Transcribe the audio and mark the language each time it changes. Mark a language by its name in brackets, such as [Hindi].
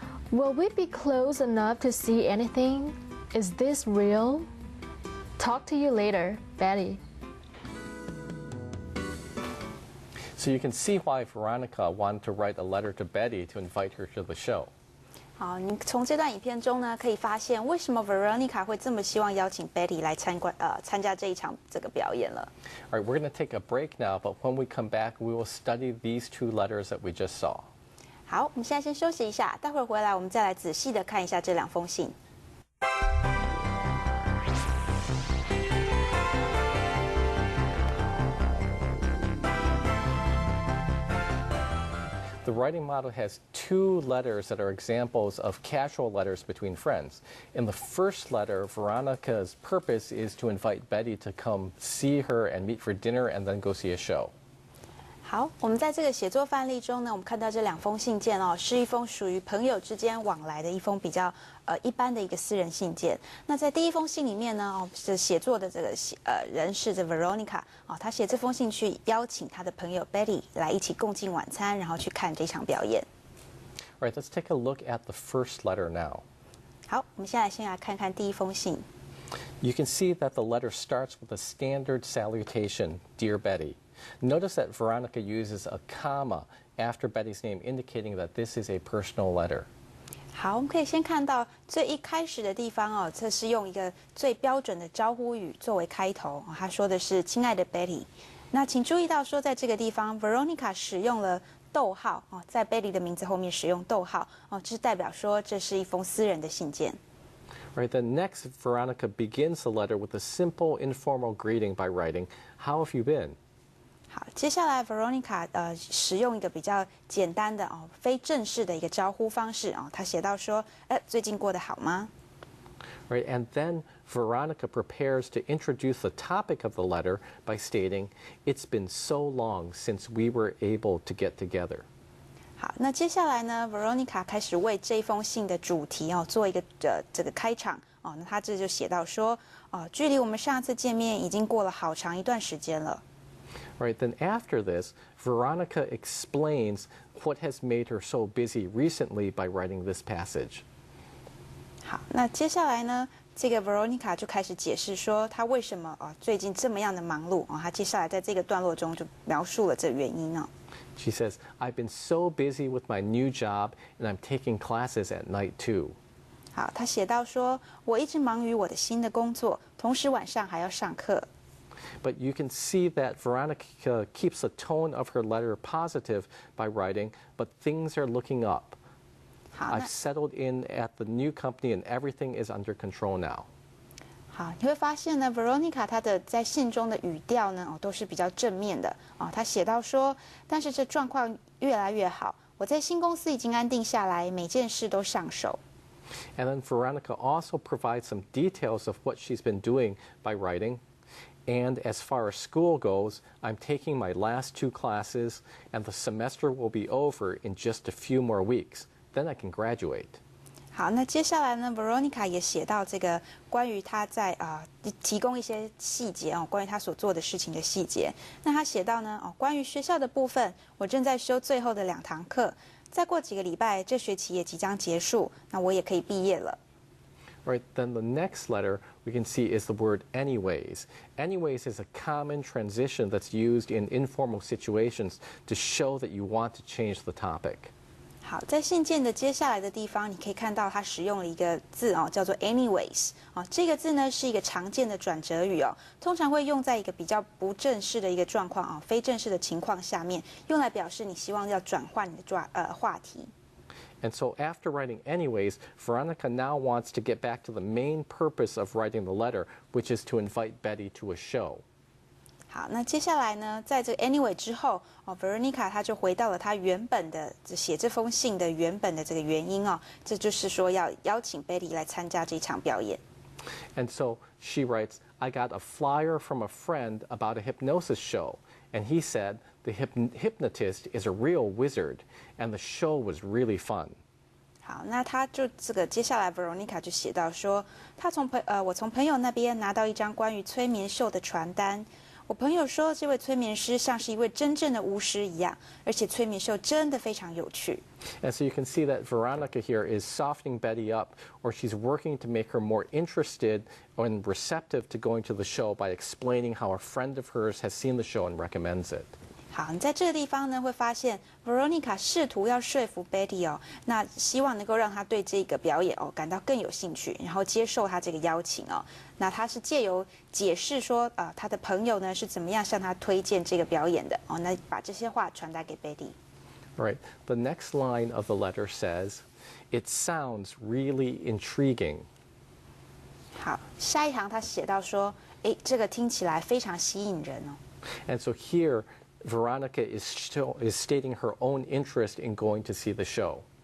[English] Will we be close enough to see anything? Is this real? Talk to you later, Betty. So you can see why Veronica wanted to write a letter to Betty to invite her to the show. [Chinese] 好，你从这段影片中呢，可以发现为什么 Veronica 会这么希望邀请 Betty 来参加这一场这个表演了。 [English] All right, we're going to take a break now, but when we come back, we will study these 2 letters that we just saw. [Chinese] 好，我们现在先休息一下，待会儿回来我们再来仔细的看一下这2封信。 [English] The writing model has 2 letters that are examples of casual letters between friends. In the first letter, Veronica's purpose is to invite Betty to come see her and meet for dinner and then go see a show. [Chinese] 好，我们在这个写作范例中呢，我们看到这2封信件哦，是一封属于朋友之间往来的一封比较一般的一个私人信件。那在第1封信里面呢，哦，是写作的这个人是这 Veronica 哦，他写这封信去邀请他的朋友 Betty 来一起共进晚餐，然后去看这场表演。 [English] All right, let's take a look at the first letter now. [Chinese] 好，我们先来看看第1封信。 [English] You can see that the letter starts with a standard salutation, Dear Betty. Notice that Veronica uses a comma after Betty's name, indicating that this is a personal letter. [Chinese] 好，我们可以先看到最一开始的地方哦，这是用一个最标准的招呼语作为开头。他说的是“亲爱的 Betty”。那请注意到说，在这个地方 ，Veronica 使用了逗号哦，在 Betty 的名字后面使用逗号哦，这是代表说这是一封私人的信件。 [English] Right, then next, Veronica begins the letter with a simple informal greeting by writing, "How have you been?" [Chinese] 好，接下来 Veronica 使用一个比较简单的哦非正式的一个招呼方式哦，她写到说，最近过得好吗 [English] Right, and then Veronica prepares to introduce the topic of the letter by stating, "It's been so long since we were able to get together." [Chinese] 好，那接下来呢 ，Veronica 开始为这封信的主题做一个这个开场哦。那她这就写到说，距离我们上次见面已经过了好长一段时间了。 [English] Right, then after this, Veronica explains what has made her so busy recently by writing this passage. [Chinese] 好，那接下来呢，这个 Veronica 就开始解释说，她为什么最近这么样的忙碌她接下来在这个段落中就描述了这原因哦。 [English] She says, "I've been so busy with my new job, and I'm taking classes at night too." [Chinese] 好，她写到说，我一直忙于我的新的工作，同时晚上还要上课。 [English] But you can see that Veronica keeps the tone of her letter positive by writing, "But things are looking up. 好， I've settled in at the new company and everything is under control now." [Chinese] 好，你会发现呢 ，Veronica 她的在信中的语调呢，都是比较正面的她写到说，但是这状况越来越好，我在新公司已经安定下来，每件事都上手。 [English] And then Veronica also provides some details of what she's been doing by writing. "And as far as school goes, I'm taking my last 2 classes, and the semester will be over in just a few more weeks. Then I can graduate." [Chinese] 好，那接下来呢 ，Veronica 也写到这个关于她在提供一些细节关于她所做的事情的细节。那她写到呢，关于学校的部分，我正在修最后的2堂课，再过几个礼拜，这学期也即将结束，那我也可以毕业了。 [English] Right, then the next letter we can see is the word anyways. Anyways is a common transition that's used in informal situations to show that you want to change the topic. [Chinese] 好，在信件的接下来的地方，你可以看到它使用了一个字叫做 anyways 这个字呢是一个常见的转折语通常会用在一个比较不正式的一个状况非正式的情况下面，用来表示你希望要转换你的话题。 [English] And so after writing anyways, Veronica now wants to get back to the main purpose of writing the letter, which is to invite Betty to a show. [Chinese] 好，那接下来呢，在这个 anyway 之后Veronica 她就回到了她原本的写这封信的原本的这个原因这就是说要邀请 Betty 来参加这场表演。 [English] And so she writes, "I got a flyer from a friend about a hypnosis show, and he said the hypnotist is a real wizard, and the show was really fun." [Chinese] 好，那他就这个接下来 Veronica 就写到说，我从朋友那边拿到一张关于催眠秀的传单。我朋友说，这位催眠师像是一位真正的巫师一样，而且催眠秀真的非常有趣。 [English] And so you can see that Veronica here is softening Betty up, or she's working to make her more interested and receptive to going to the show by explaining how a friend of hers has seen the show and recommends it. [Chinese] 好，你在这个地方呢，会发现 Veronica 试图要说服 Betty 那希望能够让她对这个表演感到更有兴趣，然后接受她这个邀请那她是借由解释说她的朋友呢是怎么样向她推荐这个表演的那把这些话传达给 Betty。 [English] Right. The next line of the letter says, "It sounds really intriguing." [Chinese] 好，下一行他写到说，这个听起来非常吸引人 [English] And so here, Veronica is stating her own interest in going to see the show.